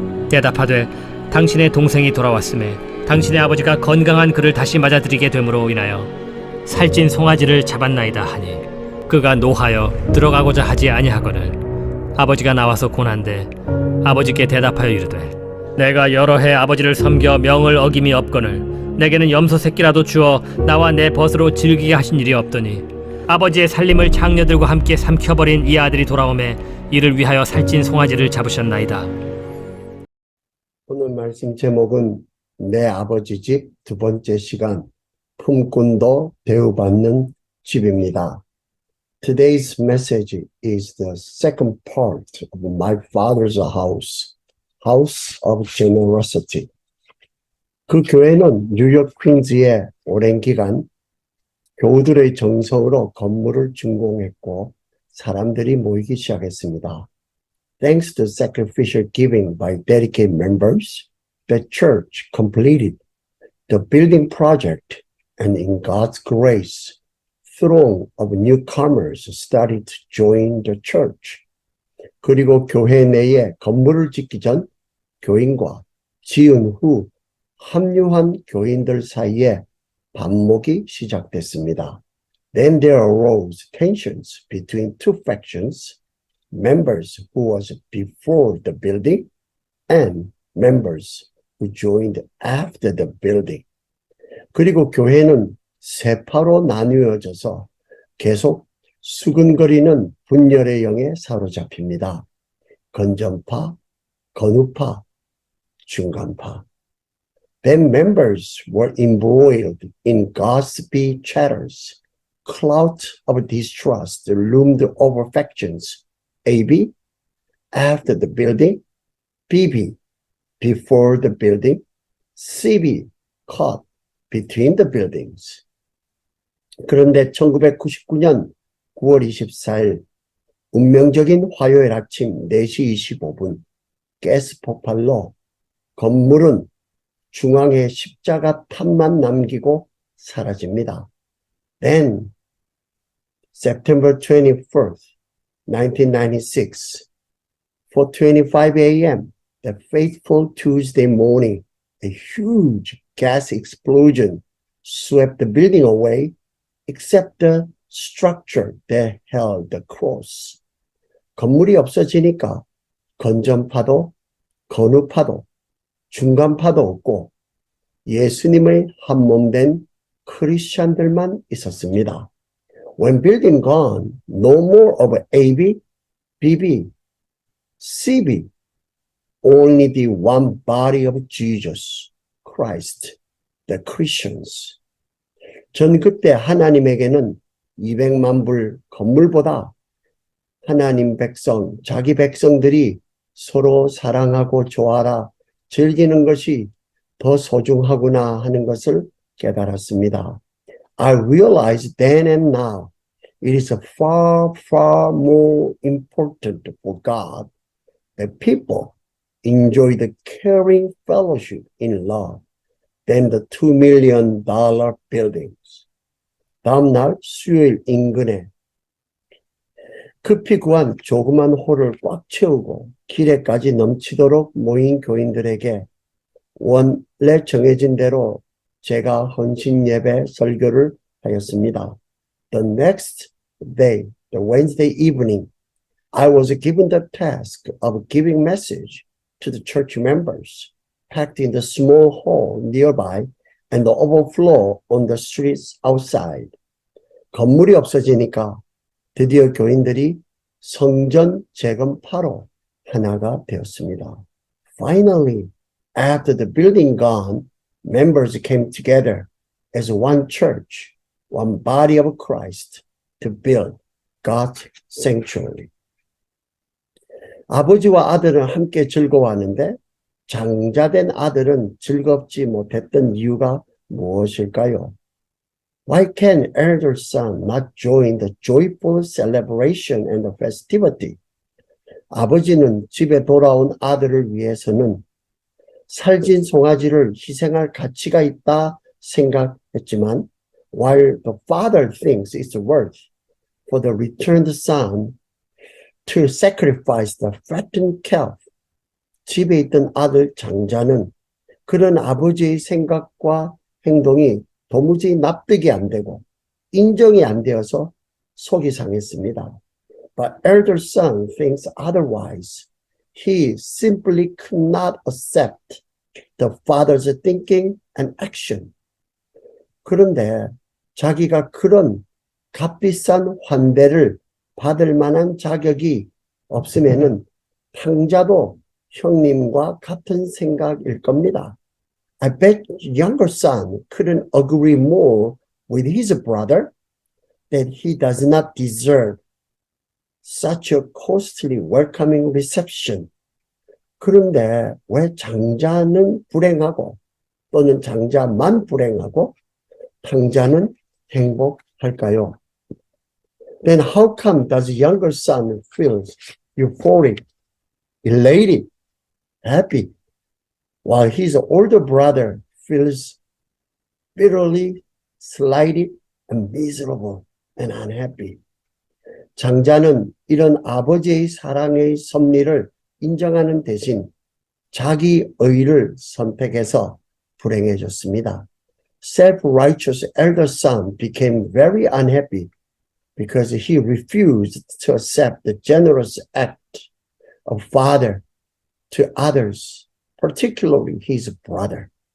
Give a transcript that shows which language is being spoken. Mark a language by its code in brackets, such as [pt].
[ko] 대답하되, 당신의 동생이 돌아왔음에 당신의 아버지가 건강한 그를 다시 맞아들이게 됨으로 인하여 살찐 송아지를 잡았나이다 하니, 그가 노하여 들어가고자 하지 아니하거늘 아버지가 나와서 고난데 아버지께 대답하여 이르되, 내가 여러 해 아버지를 섬겨 명을 어김이 없거늘 내게는 염소 새끼라도 주어 나와 내 벗으로 즐기게 하신 일이 없더니 아버지의 살림을 장녀들과 함께 삼켜버린 이 아들이 돌아오매 이를 위하여 살찐 송아지를 잡으셨나이다. 오늘 말씀 제목은 내 아버지 집 두 번째 시간, 품꾼도 대우받는 집입니다. [en] Today's message is the second part of My Father's House, House of Generosity. [ko] 그 교회는 뉴욕 퀸즈에 오랜 기간 교우들의 정성으로 건물을 준공했고 사람들이 모이기 시작했습니다. [en] Thanks to sacrificial giving by dedicated members, the church completed the building project, and in God's grace, throng of newcomers started to join the church. [ko] 그리고 교회 내에 건물을 짓기 전 교인과 지은 후 합류한 교인들 사이에 반목이 시작됐습니다. [en] Then there arose tensions between two factions, members who was before the building and members who joined after the building. [ko] 그리고 교회는 세파로 나뉘어져서 계속 수근거리는 분열의 영에 사로잡힙니다. 건전파, 건우파, 중간파. [en] Then members were embroiled in gossipy chatters. Cloud of distrust loomed over factions. AB, after the building. BB, before the building. CB, caught between the buildings. [ko] 그런데 1999년 9월 24일 운명적인 화요일 아침 4시 25분 가스 폭발로 건물은 중앙에 십자가 탑만 남기고 사라집니다. [en] Then, September 21st, 1996, 4:25 a.m., the fateful Tuesday morning, a huge gas explosion swept the building away, except the structure that held the cross. [ko] 건물이 없어지니까 건전파도, 건우파도, 중간파도 없고 예수님의 한몸된 크리스찬들만 있었습니다. [en] When building gone, no more of AB, BB, CB, only the one body of Jesus, Christ, the Christians. [ko] 전 그때 하나님에게는 200만 불 건물보다 하나님 백성, 자기 백성들이 서로 사랑하고 좋아라, 즐기는 것이 더 소중하구나 하는 것을 깨달았습니다. [en] I realized then and now it is far, far more important for God that people enjoy the caring fellowship in love than the $2 million buildings. [ko] 다음 날 수요일 인근에 급히 구한 조그만 홀을 꽉 채우고 기례까지 넘치도록 모인 교인들에게 원래 정해진 대로 제가 헌신 예배 설교를 하였습니다. [en] The next day, the Wednesday evening, I was given the task of giving message to the church members, packed in the small hall nearby and the overflow on the streets outside. [ko] 건물이 없어지니까 드디어 교인들이 성전 재건파로 하나가 되었습니다. [en] Finally, after the building gone, members came together as one church, one body of Christ to build God's sanctuary. [ko] 아버지와 아들은 함께 즐거워하는데 장자된 아들은 즐겁지 못했던 이유가 무엇일까요? [en] Why can elder son not join the joyful celebration and the festivity? [ko] 아버지는 집에 돌아온 아들을 위해서는 살진 송아지를 희생할 가치가 있다 생각했지만, [en] while the father thinks it's worth for the returned son to sacrifice the fattened calf, [ko] 집에 있던 아들 장자는 그런 아버지의 생각과 행동이 도무지 납득이 안 되고 인정이 안 되어서 속이 상했습니다. [en] But elder son thinks otherwise. He simply could not accept the father's thinking and action. [ko] 그런데 자기가 그런 값비싼 환대를 받을 만한 자격이 없으면은 탕자도 형님과 같은 생각일 겁니다. [en] I bet younger son couldn't agree more with his brother that he does not deserve such a costly welcoming reception. [ko] 그런데 왜 장자는 불행하고 또는 장자만 불행하고 탕자는 행복할까요? [en] Then how come does younger son feel euphoric, elated, happy, while his older brother feels bitterly slighted and miserable and unhappy? [ko] 장자는 이런 아버지의 사랑의 섭리를 인정하는 대신 자기 의를 선택해서 불행해졌습니다. [en] Self-righteous elder son became very unhappy because he refused to accept the generous act of father to others, particularly his brother.